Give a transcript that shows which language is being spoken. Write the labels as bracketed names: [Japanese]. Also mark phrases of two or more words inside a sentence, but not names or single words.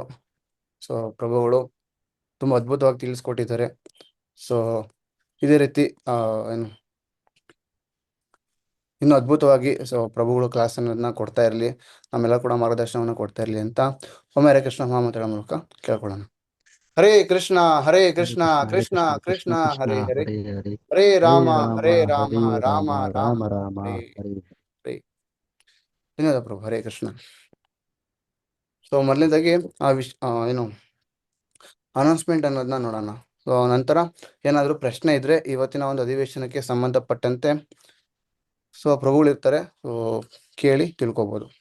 [Kannada] ಸೊ ಪ್ರಭುಗಳು ತುಂಬ ಅದ್ಭುತವಾಗಿ ತಿಳಿಸ್ಕೊಟ್ಟಿದ್ದಾರೆ. ಸೊ ಇದೇ ರೀತಿ ಏನು ಇನ್ನು ಅದ್ಭುತವಾಗಿ ಸೊ ಪ್ರಭುಗಳು ಕ್ಲಾಸನ್ನ ಕೊಡ್ತಾ ಇರಲಿ, ನಮ್ಮೆಲ್ಲ ಕೂಡ ಮಾರ್ಗದರ್ಶನವನ್ನು ಕೊಡ್ತಾ ಇರಲಿ ಅಂತ ಒಮ್ಮೆ ಹರೇ ಕೃಷ್ಣ ಮಹಾಮಂತ್ರಗಳ ಮೂಲಕ ಕೇಳ್ಕೊಳ್ಳೋಣ. [Sanskrit] ಹರೇ ಕೃಷ್ಣ ಹರೇ ಕೃಷ್ಣ ಕೃಷ್ಣ ಕೃಷ್ಣ ಹರೇ ಹರೇ ಹರೇ ರಾಮ ಹರೇ ರಾಮ ರಾಮ ರಾಮ ಹರೇ ಹರೇ. [Kannada] ಧನ್ಯವಾದ ಪ್ರಭು. [Sanskrit] ಹರೇ ಕೃಷ್ಣ. [Kannada] ಸೊ ಮೊದಲನೇದಾಗಿ ಏನು ಅನೌನ್ಸ್ಮೆಂಟ್ ಅನ್ನೋದನ್ನ ನೋಡೋಣ. ಸೊ ನಂತರ ಏನಾದರೂ ಪ್ರಶ್ನೆ ಇದ್ರೆ ಇವತ್ತಿನ ಒಂದು ಅಧಿವೇಶನಕ್ಕೆ ಸಂಬಂಧಪಟ್ಟಂತೆ ಸೊ ಪ್ರಭುಗಳಿರ್ತಾರೆ, ಸೊ ಕೇಳಿ ತಿಳ್ಕೊಬೋದು.